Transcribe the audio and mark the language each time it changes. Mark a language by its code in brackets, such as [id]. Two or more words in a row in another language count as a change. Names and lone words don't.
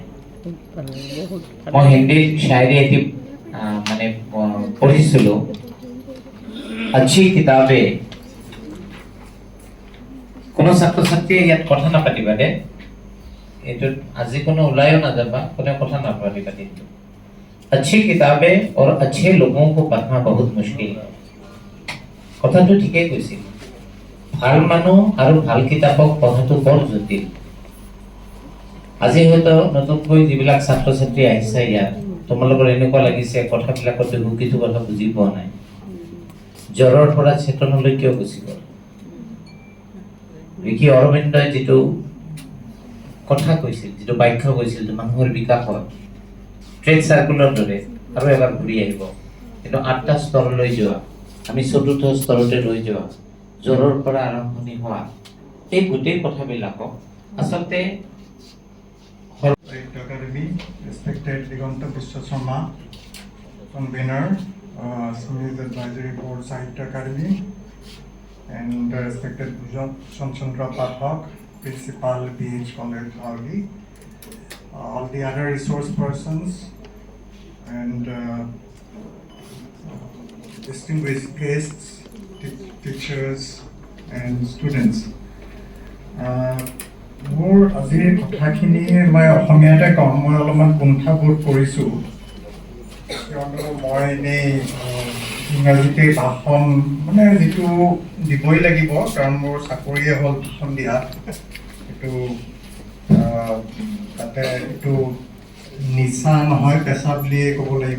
[as] মই হিন্দীত শায়ৰী এটি মানে পঢ়িছিলোঁ, अच्छी কিতাপে। কোনো ছাত্ৰ ছাত্ৰীয়ে ইয়াত কথা নাপাতিবা দে, এইটোত আজি কোনো ওলাইও নাযাবা, কোনে কথা নাপাতিবা কিন্তু। [hi] अच्छी किताबें और अच्छे लोगों को पढ़ना बहुत मुश्किल है। [as] কথাটো ঠিকেই কৈছিল। ভাল মানুহ আৰু ভাল কিতাপক পঢ়াটো বৰ জটিল। আজি হয়তো নতুনকৈ যিবিলাক ছাত্ৰ ছাত্ৰী আহিছে ইয়াত, তোমালোকৰ এনেকুৱা লাগিছে কথাবিলাকত কিছু কথা বুজি পোৱা নাই। জ্বৰৰ পৰা চেতনলৈ কিয় গুচি গ'ল? ঋষি অৰবিন্দই যিটো কথা কৈছিল, যিটো ব্যাখ্যা কৈছিল যে মানুহৰ বিকাশত [en] trade circleৰ [as] দৰে আৰু এবাৰ ঘূৰি আহিব, কিন্তু 8টা স্তৰলৈ যোৱা, আমি 4ৰ্থ স্তৰতে লৈ যোৱা, জ্বৰৰ পৰা আৰম্ভণি হোৱা, এই গোটেই কথাবিলাকক আচলতে [en] Academy, respected Diganta Biswa Sharma, convener, Sunil Advisory Board Sahitya Academy, and respected Bhujan Chandra Pathak, Principal BH College Dhauli, all the other resource persons, and distinguished guests, teachers, and students. [as] মোৰ আজিৰ কথাখিনি মই অসমীয়াতে কম, মই অলপমান কুণ্ঠাবোধ কৰিছোঁ, কিয়নো মই এনেই ইংৰাজীতে ভাষণ মানে যিটো দিবই লাগিব, কাৰণ মোৰ চাকৰিয়ে হ'ল ভাষণ দিয়া, এইটো তাতে এইটো নিচা নহয়, পেচা বুলিয়ে ক'ব লাগিব।